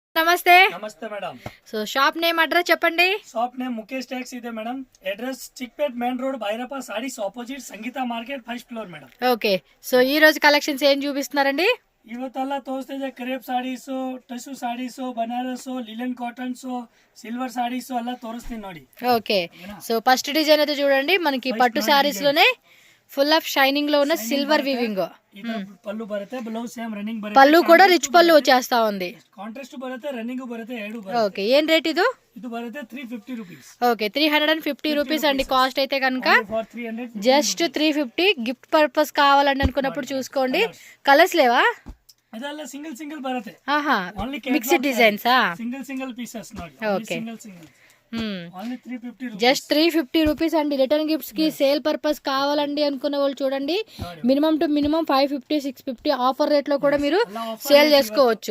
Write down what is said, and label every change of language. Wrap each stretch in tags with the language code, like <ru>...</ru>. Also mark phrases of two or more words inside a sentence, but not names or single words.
<te>నమస్తే నమస్తే మేడం. సో</te> <en>shop name address</en> <te>చెప్పండి.</te> <en>shop name</en> <te>ముఖేష్ ట్యాక్స్ ಇದೆ మేడం.</te> <en>address Chickpet Main Road Bhairappa Sarees opposite Sangeetha Market first floor madam. okay, so</en> <te>ఈ రోజు కలెక్షన్స్ ఏం చూపిస్తున్నారండి?</te> <kn>ಇವತ್ತೆಲ್ಲ ತೋರಿಸ್ತಿದೆ</kn> <en>crepe sarees,</en> <kn>ಟಸು ಸಾರೀಸು, ಬನಾರಸ್,</kn> <en>linen cottons, silver sarees</en> <te>అలా తోరిస్తుంది ನೋಡಿ.</te> <en>okay, so first design</en> <te>అయితే చూడండి, మనకి పట్టు సారీస్ లోనే</te> <en>full of shining</en> <te>లో ఉన్న</te> <en>silver weaving.</en> <kn>ಪಲ್ಲು ಬರುತ್ತೆ,</kn> <en>blouse same running</en> <kn>బರುತ್ತೆ,</kn> <te>పళ్ళు కూడా రిచ్ పళ్ళు వచ్చేస్తా ఉంది.</te> <kn>కాంట్రాస్ట్ బರುತ್ತೆ, రన్నింగ్ బರುತ್ತೆ, ఏడు.</kn> <te>ఓకే, ఏం రేట్ ఇది?</te> <kn>ಇದು ಬರುತ್ತೆ 350 రూపీస్.</kn> <te>ఓకే, 350 రూపీస్ అండి కాస్ట్ అయితే కనుక. జస్ట్ 350.</te> <en>gift purpose</en> <te>కావాలండి అనుకున్నప్పుడు చూసుకోండి. కలర్స్ లేవా?</te> <kn>ಅದೆಲ್ಲ ಸಿಂಗಲ್ ಬರುತ್ತೆ.</kn> <en>aha, mixed designs. single pieces ನೋಡಿ.</en> <te>ఓకే,</te> <en>only 350 rupees. just 350 rupees</en> <te>అండి.</te> <en>return gifts</en> <te>కి</te> <en>sale purpose</en> <te>కావాలండి అనుకున్న వాళ్ళు చూడండి,</te> <en>minimum to minimum 550 650 offer rate</en> <te>లో కూడా మీరు సేల్ చేసుకోవచ్చు.</te>